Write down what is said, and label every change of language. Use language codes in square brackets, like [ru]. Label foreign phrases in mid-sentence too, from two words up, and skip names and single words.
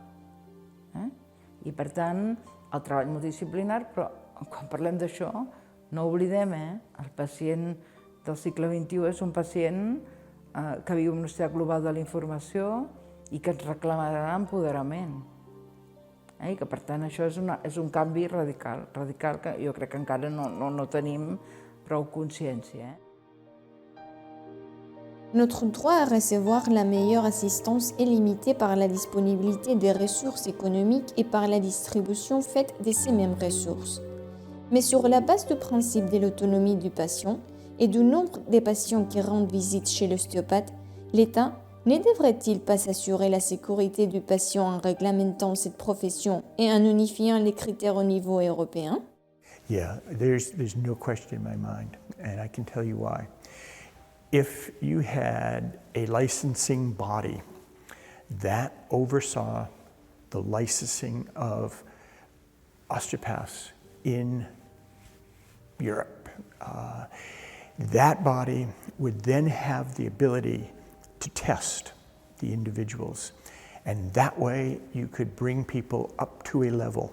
[ca] I per tant, el treball multidisciplinar, però quan parlem d'això, no oblidem, el pacient del segle XXI és un pacient que viu en una societat global de la informació i que ens reclamarà empoderament. I que, per tant, això és un canvi radical que jo crec que encara no tenim prou consciència. [fr] Notre droit à recevoir la meilleure assistance est limité par la disponibilité des ressources économiques et par la distribution faite de ces mêmes ressources. Mais sur la base du principe de l'autonomie du patient et du nombre de patients qui rendent visite chez l'ostéopathe, l'État ne devrait-il pas s'assurer la sécurité du patient en réglementant cette profession et en unifiant les critères au niveau européen? [en] Yeah, there's no question in my mind, and I can tell you why. If you had a licensing body that oversaw the licensing of osteopaths in Europe, that body would then have the ability to test the individuals, and that way you could bring people up to a level.